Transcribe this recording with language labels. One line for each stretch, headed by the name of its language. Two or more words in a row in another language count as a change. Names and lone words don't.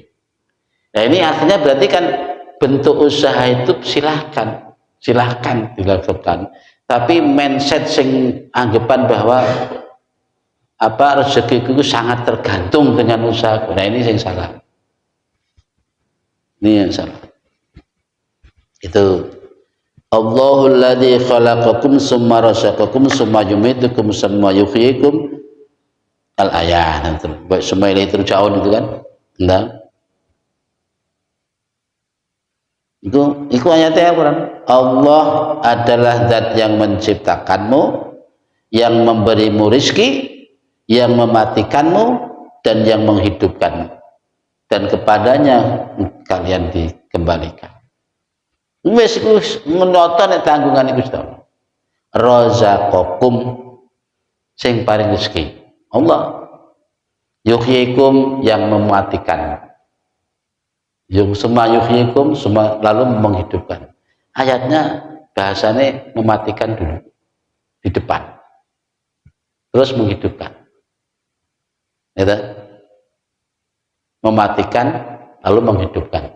Indonesian: Nah ini artinya berarti kan bentuk usaha itu silahkan dilakukan. Tapi mindset sing anggapan bahwa rezekiku itu sangat tergantung dengan usahaku. Nah ini yang salah. Ini yang salah.
Arabic: Itu الله الذي خلقكم ثم رزقكم ثم يميتكم ثم يحييكم الآية.
Indonesian: Baik semua itu turja'un itu kan. Nah. Itu ayatnya Al-Quran. Allah adalah zat yang menciptakanmu, yang memberimu rizki, yang mematikanmu, dan yang menghidupkanmu. Dan kepadanya kalian dikembalikan.
Javanese: Wis ngonoton tanggungan iku sedaya. Razaqakum sing paring rezeki.
Indonesian: Allah. Yuhyikum yang mematikan. Yung
Arabic: ثم يحييكم
Indonesian: lalu menghidupkan. Ayatnya bahasanya mematikan dulu di depan. Terus menghidupkan. Ya, mematikan lalu menghidupkan.